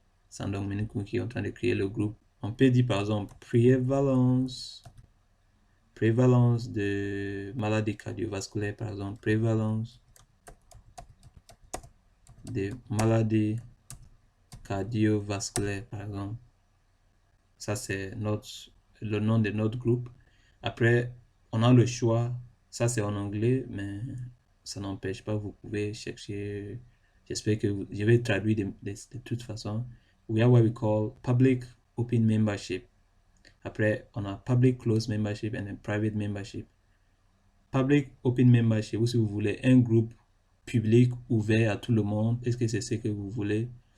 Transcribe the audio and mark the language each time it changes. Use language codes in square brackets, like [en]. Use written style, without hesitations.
[fr] Sandong Menukun qui est en train de créer le groupe. On peut dire par exemple prévalence de maladies cardiovasculaires, par exemple, prévalence de maladies cardiovasculaires, par exemple. Ça, c'est le nom de notre groupe. Après, on a le choix. Ça, c'est en anglais, mais ça n'empêche pas, vous pouvez chercher. J'espère que je vais traduire de toute façon. [en] We have what we call public open membership. [fr] Après, on a [en] public closed membership and private membership. [fr] Public open membership, ou si vous voulez un groupe public ouvert à tout le monde, est-ce que c'est ce que vous voulez?